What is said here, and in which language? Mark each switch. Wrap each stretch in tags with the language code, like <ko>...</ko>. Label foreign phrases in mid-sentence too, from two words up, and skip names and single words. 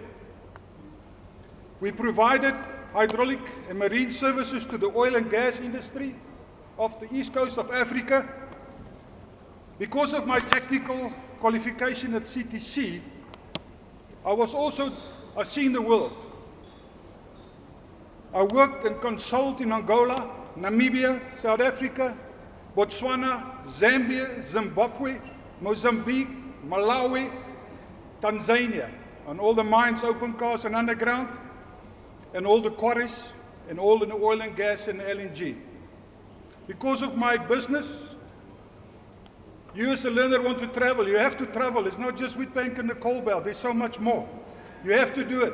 <en>We provided hydraulic and marine services to the oil and gas industry of the east coast of Africa. Because of my technical qualification at CTC, I've seen the world. I worked and consulted in Angola, Namibia, South Africa, Botswana, Zambia, Zimbabwe, Mozambique, Malawi, Tanzania, on all the mines, open cast and underground, and all the quarries, and all in the oil and gas and LNG. Because of my business, you as a learner want to travel. You have to travel. It's not just Witbank and the coal belt. There's so much more. You have to do it.</en>